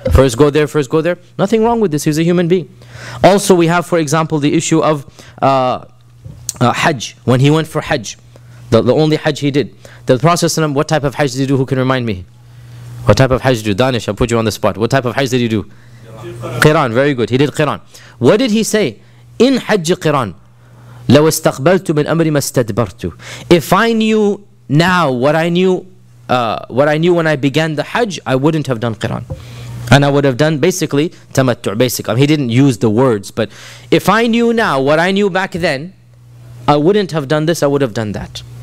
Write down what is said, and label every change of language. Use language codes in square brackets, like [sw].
[en] First go there, first go there. Nothing wrong with this, he's a human being. Also we have, for example, the issue of Hajj. When he went for Hajj, the only Hajj he did, the Prophet, what type of Hajj did he do? Who can remind me? What type of Hajj did you do? Danish, I'll put you on the spot. What type of Hajj did he do? Qiran, very good. He did Qiran. What did he say? In Hajj Qiran, [ar] لو استقبلت من أمري ما استدبرت. [en] If I knew now what I knew when I began the Hajj, I wouldn't have done Qiran. And I would have done basically tamattu', basically. I mean, he didn't use the words, but if I knew now what I knew back then, I wouldn't have done this, I would have done that.